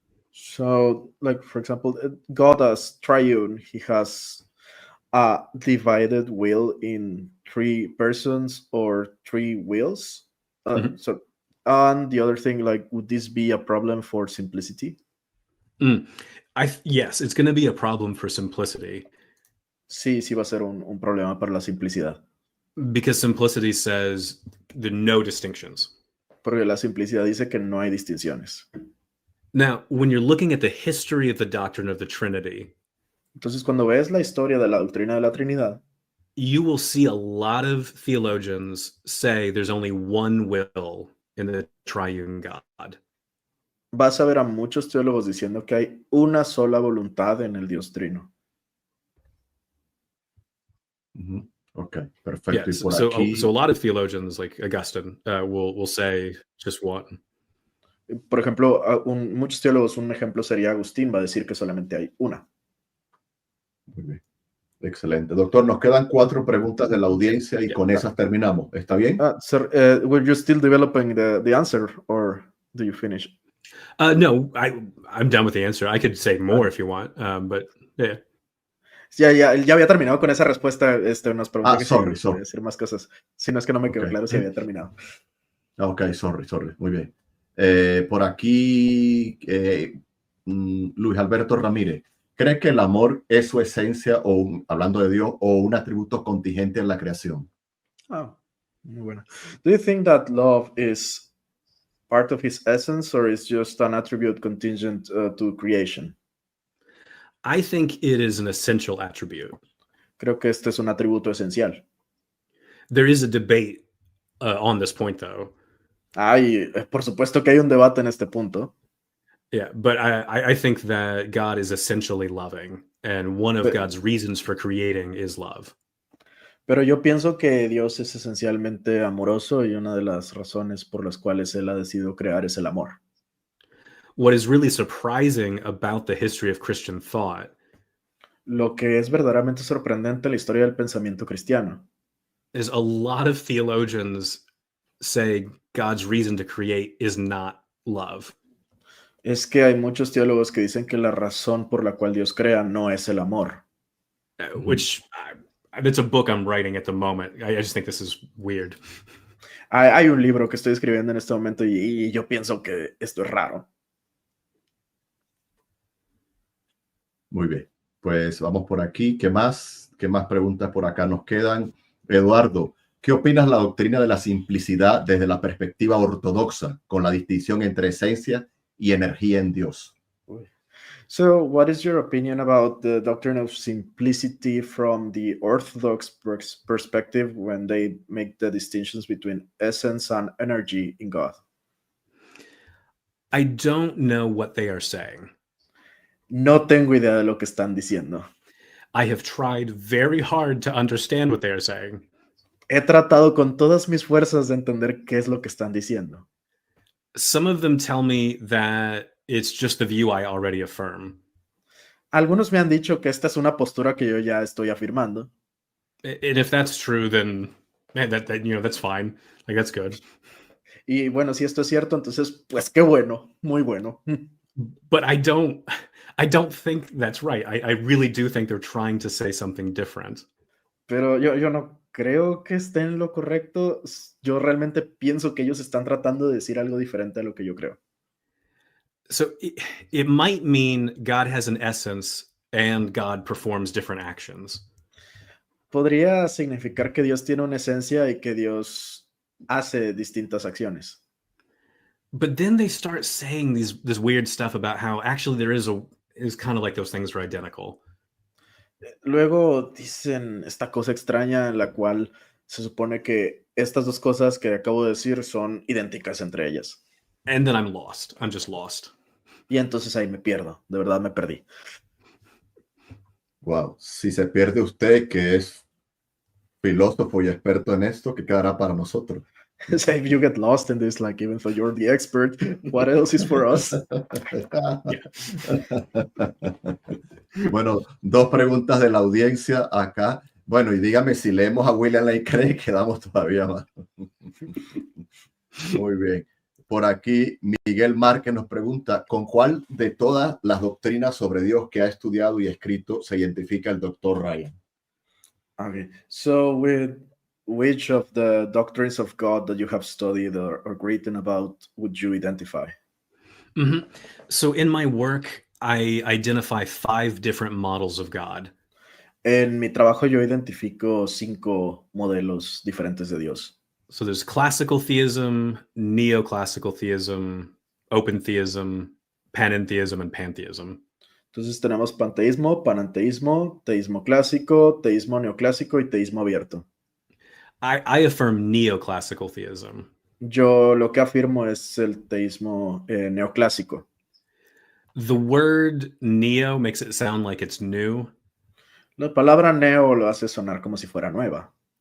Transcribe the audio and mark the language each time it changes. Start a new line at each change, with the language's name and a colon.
English: So, like, for example, God as triune, he has a divided will in three persons or three wills. So, and the other thing, like, would this be a problem for simplicity? Yes, it's going to be a problem for simplicity.
Spanish: Sí va a ser un problema para la simplicidad.
English: Because simplicity says there are no distinctions.
Spanish: Porque la simplicidad dice que no hay distinciones.
English: Now, when you're looking at the history of the doctrine of the Trinity,
Spanish: entonces cuando ves la historia de la doctrina de la Trinidad,
English: you will see a lot of theologians say there's only one will in the triune God.
Spanish: Vas a ver a muchos teólogos diciendo que hay una sola voluntad en el Dios Trino. Okay, perfecto.
English: Yeah, so a lot of theologians like Augustine will say just one.
Spanish: Por ejemplo, muchos teólogos, un ejemplo sería Agustín, va a decir que solamente hay una. Muy bien. Excelente. Doctor, nos quedan 4 preguntas de la audiencia y con esas terminamos. ¿Está bien?
English: Sir, were you still developing the answer or do you finish? No, I'm done with the answer. I could say more if you want, but yeah.
Spanish: Ya había terminado con esa respuesta. Nos preguntó que
English: sorry.
Spanish: decir más cosas. Si no es que no me quedó claro si había terminado. Ok,
English: sorry.
Spanish: Muy bien. Por aquí, Luis Alberto Ramírez. ¿Cree que el amor es su esencia, hablando de Dios, o un atributo contingente en la creación? Muy bueno.
English: Do you think that love is part of his essence or is just an attribute contingent to creation? I think it is an essential attribute.
Spanish: Creo que este es un atributo esencial.
English: There is a debate on this point, though.
Spanish: Por supuesto que hay un debate en este punto.
English: Yeah, but I think that God is essentially loving, and one of Pe- God's reasons for creating is love.
Spanish: Pero yo pienso que Dios es esencialmente amoroso y una de las razones por las cuales Él ha decidido crear es el amor.
English: What is really surprising about the history of Christian thought
Spanish: Lo que es verdaderamente sorprendente en la historia del pensamiento cristiano
English: is a lot of theologians say God's reason to create is not love.
Spanish: es que hay muchos teólogos que dicen que la razón por la cual Dios crea no es el amor.
English: Which it's a book I'm writing at the moment. I just think this is weird.
Spanish: Hay un libro que estoy escribiendo en este momento y yo pienso que esto es raro. Muy bien, pues vamos por aquí. ¿Qué más? ¿Qué más preguntas por acá nos quedan? Eduardo, ¿qué opinas de la doctrina de la simplicidad desde la perspectiva ortodoxa, con la distinción entre esencia y energía en Dios?
English: So, what is your opinion about the doctrine of simplicity from the Orthodox perspective when they make the distinctions between essence and energy in God? I don't know what they are saying.
Spanish: No tengo idea de lo que están diciendo.
English: I have tried very hard to understand what they are saying.
Spanish: He tratado con todas mis fuerzas de entender qué es lo que están diciendo.
English: Some of them tell me that it's just the view I already affirm.
Spanish: Algunos me han dicho que esta es una postura que yo ya estoy afirmando.
English: And if that's true, then man, that that's fine. Like that's good.
Spanish: Y bueno, si esto es cierto, entonces, pues qué bueno, muy bueno.
English: But I don't think that's right. I really do think they're trying to say something different.
Spanish: Pero yo no creo que esté en lo correcto. Yo realmente pienso que ellos están tratando de decir algo diferente a lo que yo creo.
English: So it might mean God has an essence and God performs different actions.
Spanish: Podría significar que Dios tiene una esencia y que Dios hace distintas acciones.
English: But then they start saying this weird stuff about how actually there is kind of like those things are identical.
Spanish: Luego dicen esta cosa extraña en la cual se supone que estas dos cosas que acabo de decir son idénticas entre ellas.
English: And then I'm lost. I'm just lost.
Spanish: Y entonces ahí me pierdo, de verdad me perdí. Wow, si se pierde usted, que es filósofo y experto en esto, ¿qué quedará para nosotros?
English: So if you get lost in this, like even though you're the expert, what else is for us?
Spanish: Bueno, dos preguntas de la audiencia acá. Bueno, y dígame si leemos a William Lane Craig, quedamos todavía más. Muy bien. Por aquí, Miguel Márquez nos pregunta, ¿con cuál de todas las doctrinas sobre Dios que ha estudiado y escrito se identifica el Dr. Ryan?
English: Okay, so with which of the doctrines of God that you have studied or written about would you identify? Mm-hmm. So in my work, I identify 5 different models of God.
Spanish: En mi trabajo yo identifico 5 modelos diferentes de Dios.
English: So there's classical theism, neoclassical theism, open theism, panentheism, and pantheism.
Spanish: Entonces tenemos panteísmo, panenteísmo, teísmo clásico, teísmo neoclásico y teísmo abierto.
English: I affirm neoclassical theism.
Spanish: Yo lo que afirmo es el teísmo neoclásico.
English: The word neo makes it sound like it's new.
Spanish: La palabra neo lo hace sonar como si fuera nueva.